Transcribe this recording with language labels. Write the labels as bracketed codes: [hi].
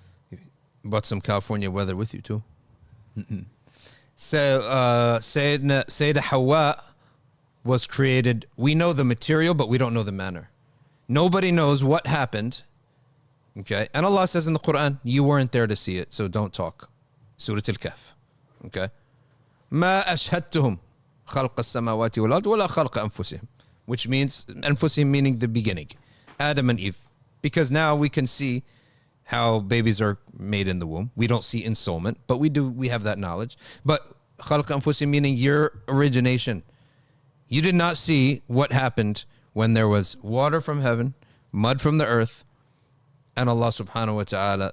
[en] You brought some California weather with you too. So Sayyidah Hawa was created. We know the material, but we don't know the manner. Nobody knows what happened. Okay? And Allah says in the Quran, you weren't there to see it, so don't talk. Surat al-Kahf. Okay? [ar] ما أشهدتهم خلق السماوات والأرض ولا خلق أنفسهم, [en] which means [ar] أنفسهم [en] meaning the beginning, Adam and Eve. because now we can see how babies are made in the womb. We don't see ensoulment, but we have that knowledge. But [ar] khalq anfusihim, [en] meaning your origination. You did not see what happened when there was water from heaven, mud from the earth, and Allah subhanahu wa ta'ala.